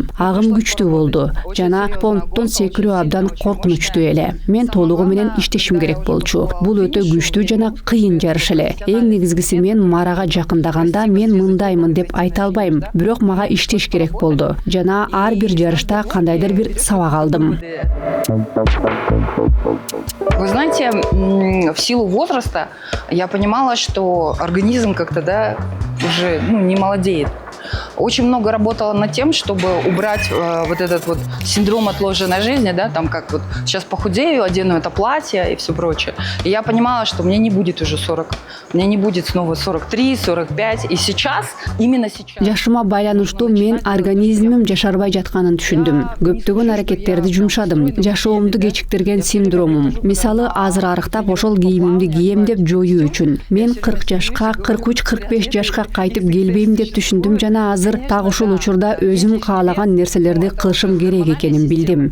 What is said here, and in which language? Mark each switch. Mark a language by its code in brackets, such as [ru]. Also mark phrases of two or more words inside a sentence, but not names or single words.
[ky] Агым күчтүү болду жана понттон секирүү абдан коркунучтуу эле. Мен толугу менен иштешим керек болчу. Бул өтө күчтүү жана кыйын жарыш эле. Эң негизгиси мен марага жакындаганда мен мындаймын деп айта албайм, бирок мага иштеш керек болду. Жана ар бир жарышта кандайдыр бир сабак алдым. [ru] Вы знаете, в силу возраста я понимала, что организм как-то, уже не молодеет. Очень много работала над тем, чтобы убрать вот этот вот синдром отложенной жизни, там как вот сейчас похудею, одену это платье и все прочее. И я понимала, что мне не будет уже 40, мне не будет снова 43, 45. И сейчас, именно сейчас... [ky] Жашыма байланыштуу мен организмим жашарбай жатканын түшүндүм. Көптөгөн аракеттерди жумшадым. Жашоомду кечиктирген синдромум. Мисалы, азыр арыктап ошол кийимимди кийем деп жоюу үчүн. Мен 40 жашка, 43-45 жашка кайтып келбейм деп түшүндүм жана азыр так ушул учурда өзүм каалаган нерселерди кылышым керек экенин билдим.